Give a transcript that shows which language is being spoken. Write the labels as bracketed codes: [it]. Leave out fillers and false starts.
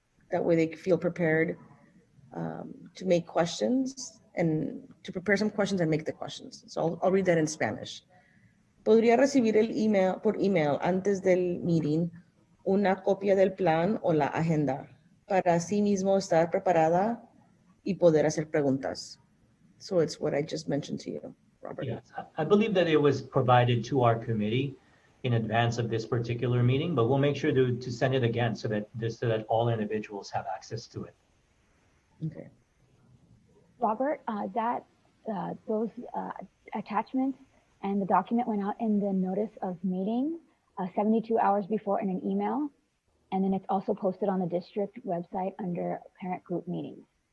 [en] That way they feel prepared to make questions and to prepare some questions and make the questions. So I'll read that in Spanish. [es] ¿Podría recibir el email por email antes del meeting una copia del plan o la agenda para así mismo estar preparada y poder hacer preguntas? [en] So it's what I just mentioned to you, Robert. Yes, I believe that it was provided to our committee in advance of this particular meeting, but we'll make sure to send it again so that all individuals have access to it. Okay. Robert, those attachments and the document went out in the notice of meeting 72 hours before in an email, and then it's also posted on the district website under parent group meetings.